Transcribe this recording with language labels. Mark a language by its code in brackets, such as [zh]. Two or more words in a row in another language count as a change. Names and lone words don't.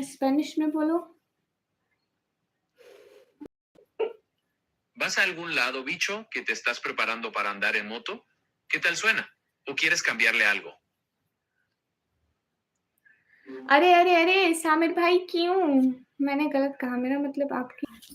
[hi] स्पेनिश में बोलो। [es] ¿Vas a algún lado, bicho, que te estás preparando para andar en moto? ¿Qué tal suena? ¿O quieres cambiarle algo? [hi] अरे, अरे, अरे! सामिर भाई क्यों? मैंने गलत कहा, मेरा मतलब आपकी